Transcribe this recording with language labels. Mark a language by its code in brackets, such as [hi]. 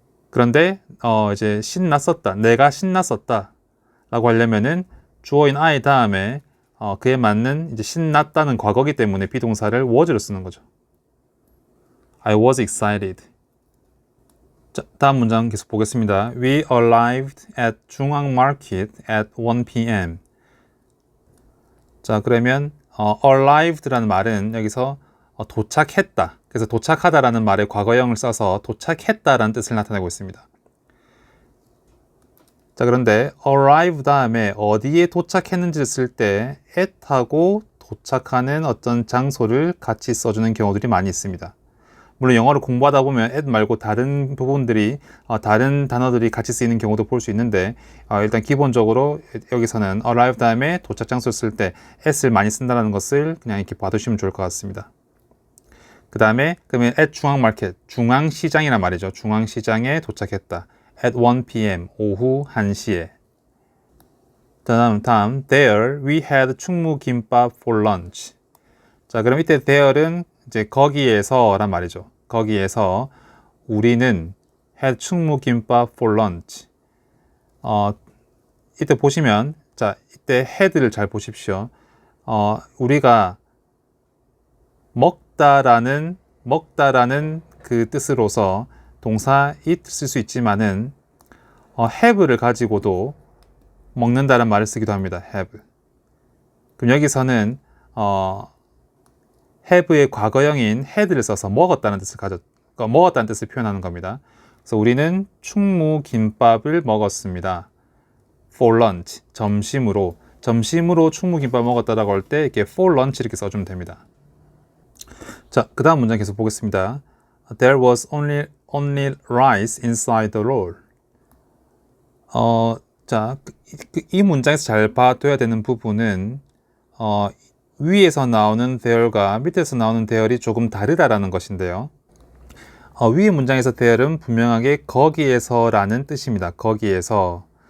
[ko] 그런데 이제 신났었다, 내가 신났었다 라고 하려면은 주어인 I 다음에 그에 맞는 이제 신났다는 과거기 때문에 비동사를 was로 쓰는 거죠. [en] I was excited. [ko] 자, 다음 문장 계속 보겠습니다. [en] We arrived at 중앙 Market at 1 p.m. [ko] 자, 그러면 arrived라는 말은 여기서 도착했다. 그래서 도착하다라는 말의 과거형을 써서 도착했다라는 뜻을 나타내고 있습니다. 자, 그런데 arrive 다음에 어디에 도착했는지를 쓸 때 at하고 도착하는 어떤 장소를 같이 써주는 경우들이 많이 있습니다. 물론 영어를 공부하다 보면 at 말고 다른 부분들이 다른 단어들이 같이 쓰이는 경우도 볼 수 있는데 일단 기본적으로 여기서는 arrive 다음에 도착 장소를 쓸 때 at을 많이 쓴다는 것을 그냥 이렇게 봐두시면 좋을 것 같습니다. 그 다음에 그러면 at 중앙마켓, 중앙시장이란 말이죠. 중앙시장에 도착했다. at 1 p.m. 오후 1시에. [en] 다음 there we had 충무김밥 for lunch. 자, 그럼 이때 there은 이제 거기에서란 말이죠. 거기에서 우리는 had 충무김밥 for lunch. [ko] 이때 보시면 자, 이때 had를 잘 보십시오. 우리가 먹다라는 그 뜻으로서 동사 eat 쓸 수 있지만은 have를 가지고도 먹는다는 말을 쓰기도 합니다. [en] have. [ko] 그럼 여기서는 have의 과거형인 had를 써서 먹었다는 뜻을 먹었다는 뜻을 표현하는 겁니다. 그래서 우리는 충무김밥을 먹었습니다. for lunch, 점심으로 충무김밥 먹었다라고 할 때 이렇게 for lunch 이렇게 써주면 됩니다. 자, 그 다음 문장 계속 보겠습니다. [en] There was only rice inside the roll. [ko] 자, 이 문장에서 잘 봐둬야 되는 부분은 위에서 나오는 there과 밑에서 나오는 there이 조금 다르다라는 것인데요. 위의 문장에서 there은 분명하게 거기에서라는 뜻입니다. 거기에서.